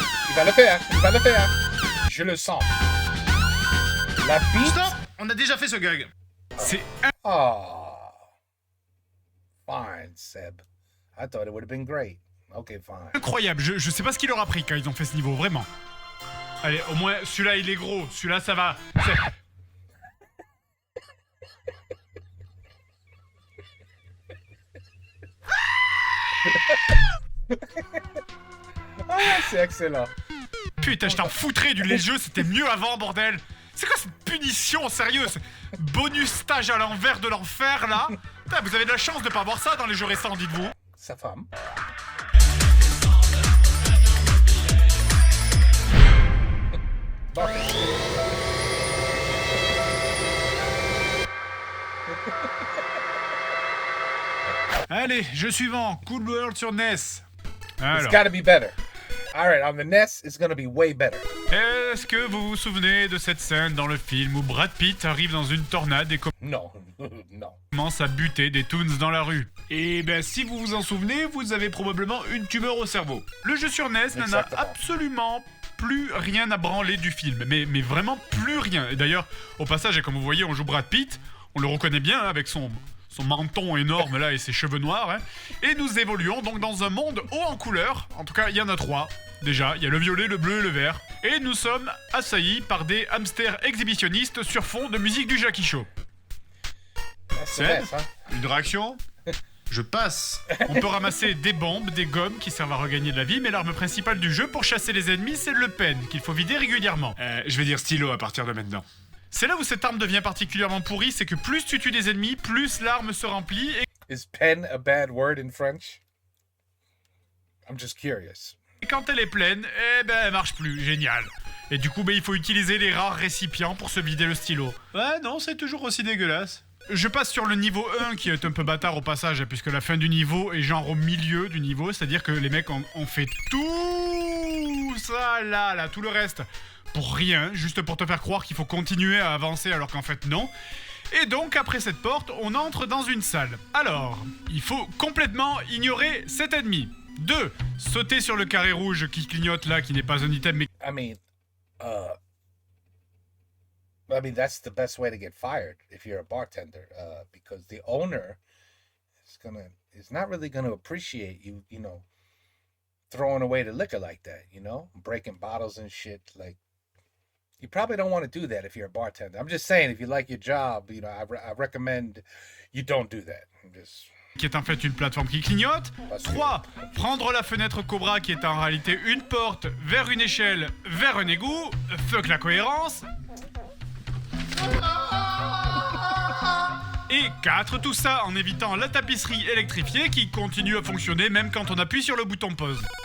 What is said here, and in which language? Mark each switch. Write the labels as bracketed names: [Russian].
[French] Il va le faire. Je le sens. La bite. Stop. On a déjà fait ce gag. C'est Oh. [English] Fine, Seb. I thought it would have been great. Okay, fine. [French] incroyable. Je sais pas ce qu'il leur a pris quand ils ont fait ce niveau, vraiment. Allez, au moins, celui-là, il est gros. Celui-là, ça va. Ah, c'est excellent. Putain, je t'en foutrais les jeux, c'était mieux avant, bordel. C'est quoi cette punition, sérieux? Bonus stage à l'envers de l'enfer, là. Putain, vous avez de la chance de pas avoir ça dans les jeux récents, dites-vous. Sa femme. Bon. Allez, jeu suivant, Cool World sur NES. Alors, [English] It's gotta be better. Alright, on the NES, it's gonna be way better. [French] est-ce que vous vous souvenez de cette scène dans le film où Brad Pitt arrive dans une tornade et [English] No, no. [French] commence à buter des toons dans la rue? Et ben si vous vous en souvenez, vous avez probablement une tumeur au cerveau. Le jeu sur NES n'en a Exactement. absolument plus rien à branler du film, mais vraiment plus rien. Et d'ailleurs, au passage, et comme vous voyez, on joue Brad Pitt, on le reconnaît bien hein, avec son menton énorme là et ses cheveux noirs. Hein. Et nous évoluons donc dans un monde haut en couleurs. En tout cas, il y en a 3. Déjà, il y a le violet, le bleu et le vert. Et nous sommes assaillis par des hamsters exhibitionnistes sur fond de musique du Jackie Show. [English] That's the [French] Seb, [English] NES, huh? [French] une réaction? Je passe. On peut ramasser des bombes, des gommes qui servent à regagner de la vie, mais l'arme principale du jeu pour chasser les ennemis, c'est le pen, qu'il faut vider régulièrement. Je vais dire stylo à partir de maintenant. C'est là où cette arme devient particulièrement pourrie, c'est que plus tu tues des ennemis, plus l'arme se remplit et [English] Is pen a bad word in French? I'm just curious. [French] quand elle est pleine, eh ben elle marche plus, génial. Et du coup, il faut utiliser les rares récipients pour se vider le stylo. Ouais, non, c'est toujours aussi dégueulasse. Je passe sur le niveau 1 qui est un peu bâtard au passage, puisque la fin du niveau est genre au milieu du niveau, c'est-à-dire que les mecs ont fait tout ça là, tout le reste, pour rien, juste pour te faire croire qu'il faut continuer à avancer alors qu'en fait non. Et donc, après cette porte, on entre dans une salle. Alors, il faut complètement ignorer cet ennemi. 2. Sauter sur le carré rouge qui clignote là, qui n'est pas un item mais [English] I mean, that's the best way to get fired if you're a bartender, because the owner is not really gonna appreciate you, you know, throwing away the liquor like that, you know, breaking bottles and shit. Like, you probably don't want to do that if you're a bartender. I'm just saying, if you like your job, you know, I recommend you don't do that. [French] qui est en fait une plateforme qui clignote. 3. Prendre la fenêtre Cobra qui est en réalité une porte vers une échelle, vers un égout. Fuck la cohérence. Et 4. Tout ça en évitant la tapisserie électrifiée qui continue à fonctionner même quand on appuie sur le bouton pause.